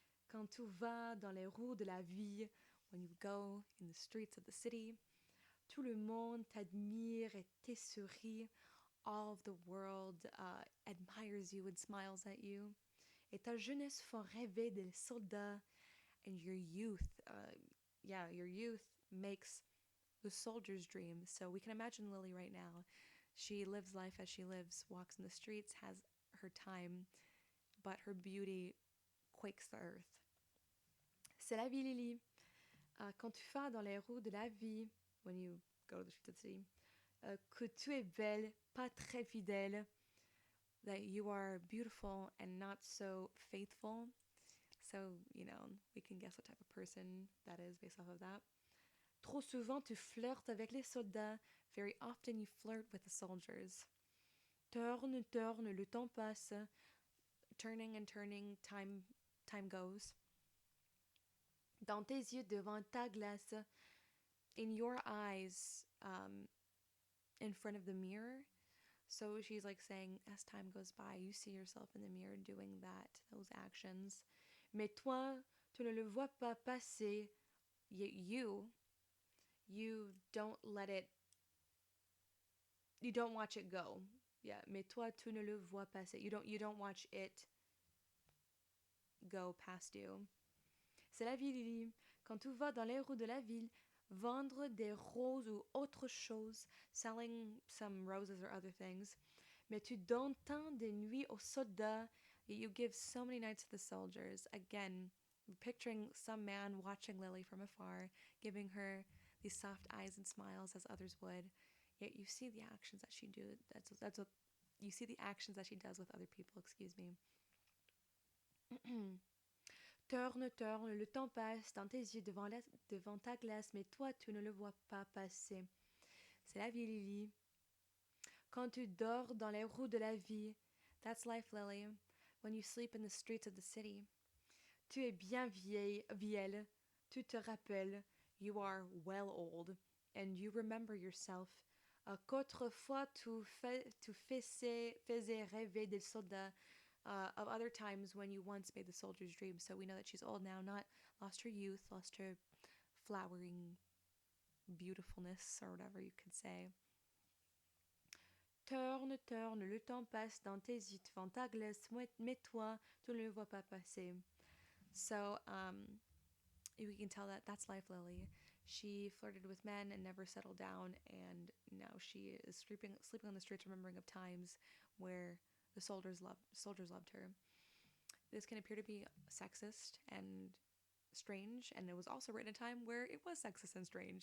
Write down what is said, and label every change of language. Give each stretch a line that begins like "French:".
French: Quand tu vas dans les rues de la vie,
English: when you go in the streets of the city,
French: tout le monde t'admire et te sourit.
English: All of the world admires you and smiles at you.
French: Et ta jeunesse font rêver des soldats.
English: And your youth, your youth makes the soldier's dream. So we can imagine Lily right now. She lives life as she lives, walks in the streets, has her time, but her beauty quakes the earth.
French: C'est la vie, Lily. Quand tu vas dans les rues de la vie,
English: when you go to the streets of the city,
French: que tu es belle, pas très fidèle,
English: that you are beautiful and not so faithful. So, we can guess what type of person that is based off of that.
French: Trop souvent, tu flirtes avec les soldats.
English: Very often, you flirt with the soldiers.
French: Tourne, tourne, le temps passe.
English: Turning and turning, time goes.
French: Dans tes yeux, devant ta glace.
English: In your eyes, in front of the mirror. So she's like saying, as time goes by, you see yourself in the mirror doing those actions.
French: Mais toi, tu ne le vois pas passer.
English: You don't let it, you don't watch it go. Yeah,
French: mais toi, tu ne le vois passer.
English: You don't watch it go past you.
French: C'est la vie, Lily. Quand tu vas dans les rues de la ville, vendre des roses ou autre chose,
English: selling some roses or other things.
French: Mais tu donnes tant de nuits aux soldats,
English: yet you give so many nights to the soldiers. Again, picturing some man watching Lily from afar, giving her these soft eyes and smiles as others would. Yet you see the actions that she do. That's what you see the actions that she does with other people. Excuse me.
French: Tourne, tourne, le temps passe dans tes yeux devant ta glace, mais toi tu ne le vois pas passer. C'est la vie, Lily. Quand tu dors dans les roues de la vie,
English: that's life, Lily. When you sleep in the streets of the city.
French: Tu es bien vieille, tu te rappelles,
English: you are well old, and you remember yourself,
French: qu'autrefois tu faisais rêver des soldats,
English: of other times when you once made the soldier's dream. So we know that she's old now, not lost her youth, lost her flowering beautifulness, or whatever you could say.
French: Tourne, tourne, le temps passe dans tes yeux devant ta glace, mais toi, tu ne le vois pas passer.
English: So, we can tell that that's life, Lily. She flirted with men and never settled down, and now she is sleeping on the streets, remembering of times where the soldiers loved her. This can appear to be sexist and strange, and it was also written in a time where it was sexist and strange.